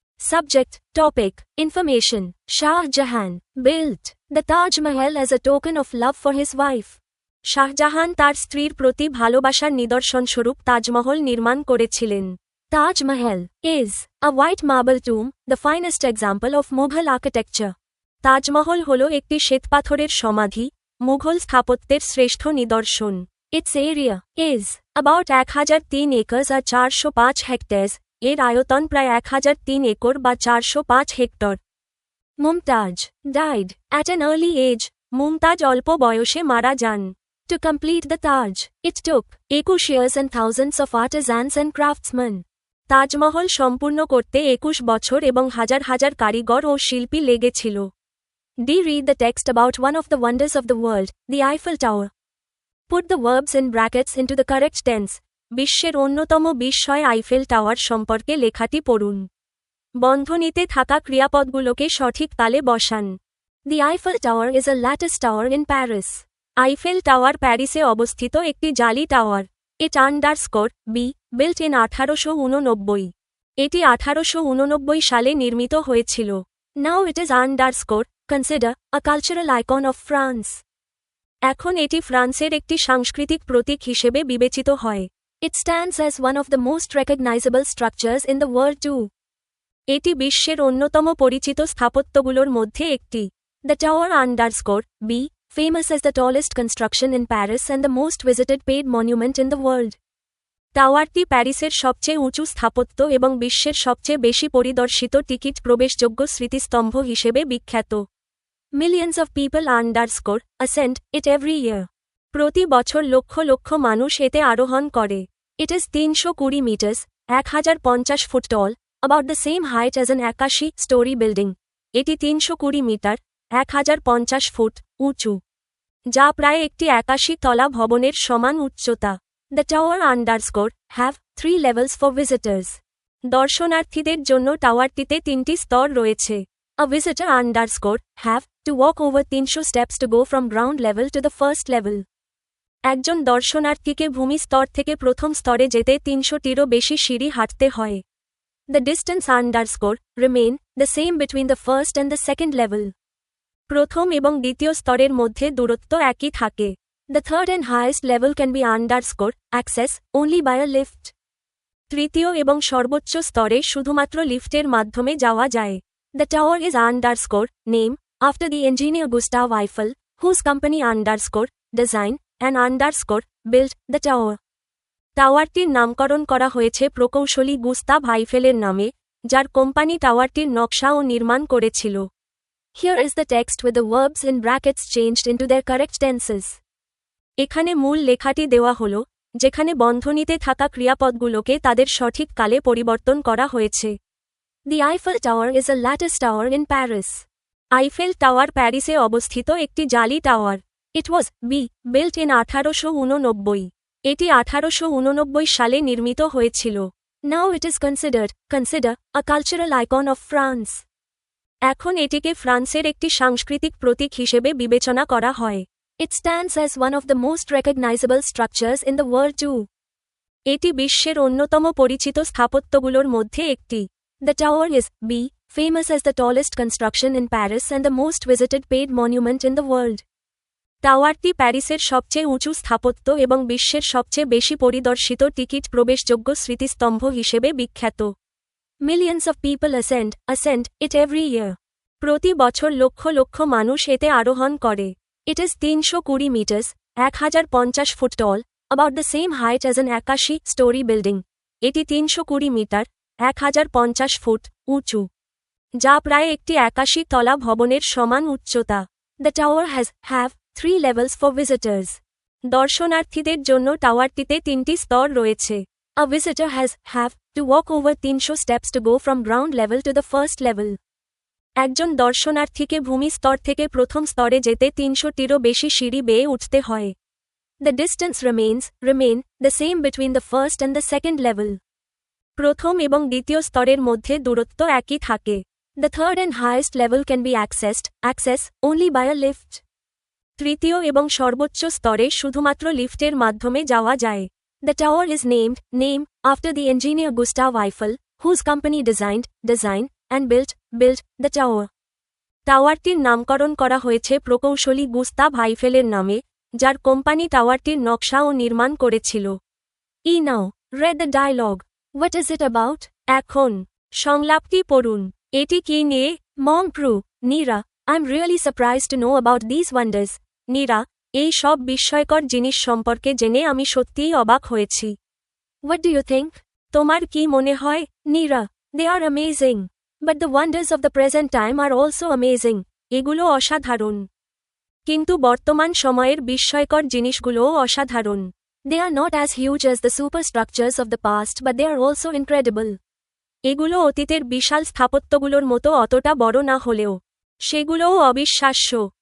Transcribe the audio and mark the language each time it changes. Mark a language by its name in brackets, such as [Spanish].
[English] Subject, Topic, Information. Shah Jahan built the Taj Mahal as a token of love for his wife. [Bangla] Shahjahan তার স্ত্রীর প্রতি ভালোবাসার নিদর্শনস্বরূপ তাজমহল নির্মাণ করেছিলেন। [English] Taj Mahal is a white marble tomb, the finest example of Mughal architecture. [Bangla] Taj Mahal হল একটি শ্বেতপাথরের সমাধি, মুঘল স্থাপত্যের শ্রেষ্ঠ নিদর্শন। [English] Its area is about 1003 acres or 405 hectares. [Bangla] এর আয়তন প্রায় 1003 একর বা 405 hectare. [English] Mumtaz died at an early age. Mumtaz [Bangla] অল্প বয়সে মারা যান। [English] To complete the Taj, it took 21 years and thousands of artisans and craftsmen. [Bangla] Taj Mahal সম্পূর্ণ করতে 21 বছর এবং হাজার হাজার কারিগর ও শিল্পী লেগেছিল। [English] D. Read the text about one of the wonders of the world, the Eiffel Tower. Put the verbs in brackets into the correct tense. [Bangla] বিশ্বের অন্যতম বিস্ময় আইফেল টাওয়ার সম্পর্কে লেখাটি পড়ুন। বন্ধনীতে থাকা ক্রিয়াপদগুলোকে সঠিক তালে বসান। [English] The Eiffel Tower is a lattice tower in Paris. [Bangla] Eiffel tower প্যারিসে অবস্থিত একটি জালি tower. [English] It underscore B. Built in 1889. [Bangla] এটি 1889 সালে নির্মিত হয়েছিল। [English] Now it is underscore consider a cultural icon of France. [Bangla] এখন এটি ফ্রান্সের একটি সাংস্কৃতিক প্রতীক হিসেবে বিবেচিত হয়। [English] It stands as one of the most recognizable structures in the world too. [Bangla] এটি বিশ্বের অন্যতম পরিচিত স্থাপত্যগুলোর মধ্যে একটি। [English] The tower underscore B. Famous as the tallest construction in Paris and the most visited paid monument in the world. [Bangla] টাওয়ারটি প্যারিসের সবচেয়ে উঁচু স্থাপত্য এবং বিশ্বের সবচেয়ে বেশি পরিদর্শিত টিকিট প্রবেশযোগ্য স্মৃতিস্তম্ভ হিসেবে বিখ্যাত। [English] Millions of people underscore ascend it every year. [Bangla] প্রতি বছর লক্ষ লক্ষ মানুষ এতে আরোহণ করে। [English] It is 320 meters, 1050 foot tall, about the same height as an 81-story building. [Bangla] এটি 320 মিটার, 1050 ফুট উঁচু, যা প্রায় একটি 81 তলা ভবনের সমান উচ্চতা। [English] The tower underscore have 3 levels for visitors. [Bangla] দর্শনার্থীদের জন্য টাওয়ারটিতে 3টি স্তর রয়েছে। [English] A visitor underscore have to walk over 300 steps to go from ground level to the first level. [Bangla] একজন দর্শনার্থীকে ভূমি স্তর থেকে প্রথম স্তরে যেতে 300টিরও বেশি সিঁড়ি হাঁটতে হয়। [English] The distance underscore remain the same between the first and the second level. [Bangla] প্রথম এবং দ্বিতীয় স্তরের মধ্যে দূরত্ব একই থাকে। [English] The third and highest level can be underscore access only by a lift. [Bangla] তৃতীয় এবং সর্বোচ্চ স্তরে শুধুমাত্র লিফটের মাধ্যমে যাওয়া যায়। [English] The tower is underscore name after the engineer Gustav Eiffel, whose company underscore design and underscore built the tower. [Bangla] টাওয়ারটির নামকরণ করা হয়েছে প্রকৌশলী গুস্তাভ আইফেলের নামে, যার কোম্পানি টাওয়ারটির নকশা ও নির্মাণ করেছিল। [English] Here is the text with the verbs in brackets changed into their correct tenses. [Bangla] এখানে মূল লেখাটি দেওয়া হল, যেখানে বন্ধনীতে থাকা ক্রিয়াপদগুলোকে তাদের সঠিক কালে পরিবর্তন করা হয়েছে। [English] The Eiffel Tower is a lattice tower in Paris. [Bangla] Eiffel tower প্যারিসে অবস্থিত একটি জালি tower. [English] It was built in 1889. [Bangla] এটি 1889 সালে নির্মিত হয়েছিল। [English] Now it is considered a cultural icon of France. [Bangla] এখন এটিকে ফ্রান্সের একটি সাংস্কৃতিক প্রতীক হিসেবে বিবেচনা করা হয়। [English] It stands as one of the most recognizable structures in the world too. [Bangla] এটি বিশ্বের অন্যতম পরিচিত স্থাপত্যগুলোর মধ্যে একটি। [English] The tower is famous as the tallest construction in Paris and the most visited paid monument in the world. [Bangla] টাওয়ারটি প্যারিসের সবচেয়ে উঁচু স্থাপত্য এবং বিশ্বের সবচেয়ে বেশি পরিদর্শিত টিকিট প্রবেশযোগ্য স্মৃতিস্তম্ভ হিসেবে বিখ্যাত। [English] Millions of people ascend it every year. [Bangla] প্রতি বছর লক্ষ লক্ষ মানুষ এতে আরোহণ করে। [English] It is 320 meters, 1050 foot tall, about the same height as an 81-story building. [Bangla] এটি 320 মিটার, 1050 ফুট উঁচু, যা প্রায় একটি 81 তলা ভবনের সমান উচ্চতা। [English] The tower have 3 levels for visitors. [Bangla] দর্শনার্থীদের জন্য টাওয়ারটিতে 3টি স্তর রয়েছে। [English] A visitor have to walk over 300 steps to go from ground level to the first level. [Bangla] একজন দর্শনার্থীকে ভূমি স্তর থেকে প্রথম স্তরে যেতে 300টিরও বেশি সিঁড়ি বেয়ে উঠতে হয়। [English] The distance remain the same between the first and the second level. [Bangla] প্রথম এবং দ্বিতীয় স্তরের মধ্যে দূরত্ব একই থাকে। [English] The third and highest level can be accessed only by a lift. [Bangla] তৃতীয় এবং সর্বোচ্চ স্তরে শুধুমাত্র লিফটের মাধ্যমে যাওয়া যায়। [English] The tower is named after the engineer Gustav Eiffel, whose company designed and built the tower. [Bangla] টাওয়ারটির নামকরণ করা হয়েছে প্রকৌশলী গুস্তাভ আইফেলের নামে, যার কোম্পানি টাওয়ারটির নকশা ও নির্মাণ করেছিল। [English] Now read the dialogue. What is it about? [Bangla] এখন সংলাপটি পড়ুন। এটি কি নিয়ে? [English] Monk-Pru, Nira, I'm really surprised to know about these wonders. [Bangla] Nira, এই সব বিস্ময়কর জিনিস সম্পর্কে জেনে আমি সত্যিই অবাক হয়েছি। [English] What do you think? [Bangla] তোমার কি মনে হয়? [English] Neera, They are amazing. But the wonders of the present time are also amazing. [Bangla] এগুলো অসাধারণ। কিন্তু বর্তমান সময়ের বিস্ময়কর জিনিসগুলোও অসাধারণ। They are not as huge as the superstructures of the past, but they are also incredible. এগুলো অতীতের বিশাল স্থাপত্যগুলোর মতো অতটা বড় না হলেও সেগুলোও অবিশ্বাস্য।